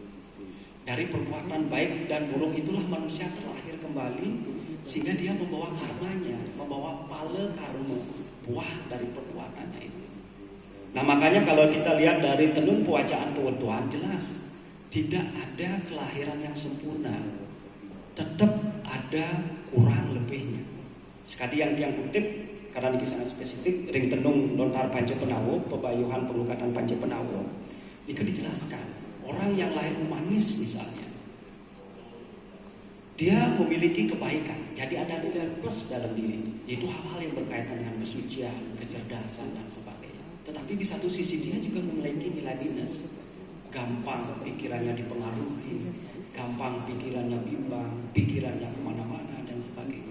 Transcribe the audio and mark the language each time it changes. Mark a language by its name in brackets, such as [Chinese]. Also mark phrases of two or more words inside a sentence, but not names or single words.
[Indonesian] Dari perbuatan baik dan buruk itulah manusia terlahir kembali, sehingga dia membawa karmanya, membawa pala karma, buah dari perbuatannya itu. Nah, makanya kalau kita lihat dari tenun pewajaan pewetuan jelas tidak ada kelahiran yang sempurna. Tetap ada kurang lebihnya. Sekali yang kutip karena ini sangat spesifik, ring tenung lontar Panca Penawo, pebayuhan penglukatan Panca Penawo. Ini dijelaskan, orang yang lahir humanis misalnya, dia memiliki kebaikan, jadi ada nilai plus dalam diri, yaitu hal-hal yang berkaitan dengan kesucian, kecerdasan dan sebagainya. Tetapi di satu sisi dia juga memiliki nilai minus, gampang pikirannya dipengaruhi, gampang pikirannya bimbang, pikirannya kemana-mana dan sebagainya.